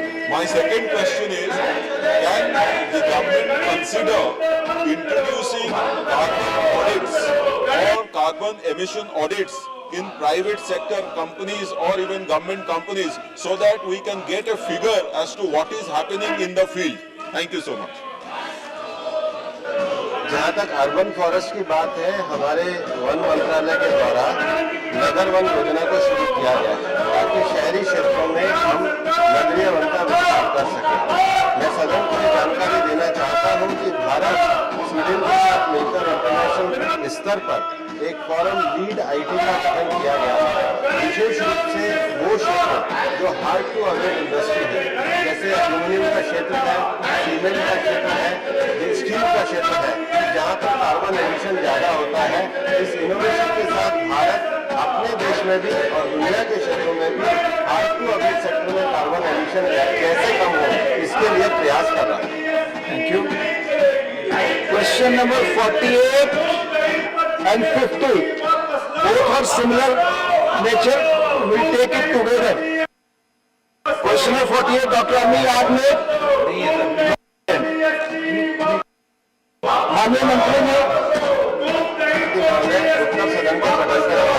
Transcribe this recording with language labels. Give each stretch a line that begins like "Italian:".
English: My second question is, can the government consider introducing carbon audits or carbon emission audits in private sector companies or even government companies so that we can get a figure as to what is happening in the field? Thank you so much.
Hindi: जहाँ तक urban forest की बात है, हमारे one मंत्रालय के द्वारा नगर one योजना को शुरू किया गया है ताकि शहरी क्षेत्रों में हम नगरीय वन का विस्तार कर सकें। मैं सदन को ये जानकारी देना चाहता हूँ कि भारत स्वीडन के साथ मिलकर इंटरनेशनल स्तर पर एक फोरम लीड IT का गठन किया गया है। विशेष रूप से वो क्षेत्र जो हार्ड टू अवेयर इंडस्ट्री है, जैसे एल्यूमिनियम का क्षेत्र है, सीमेंट का क्षेत्र है, स्टील का क्षेत्र है, जहाँ पर कार्बन एमिशन ज्यादा होता है। इस इनोवेशन के साथ भारत अपने देश में भी और दुनिया के क्षेत्रों में भी हार्ड टू अवेयर सेक्टर में कार्बन एमिशन कैसे कम हो इसके लिए प्रयास कर रहा है।
English: Thank you. Question number 48 and 50 both are similar nature, we take it together. Question number 48
Hindi: doctor अमीर आपने माननीय मंत्री ने उत्तर सदन के पटल पर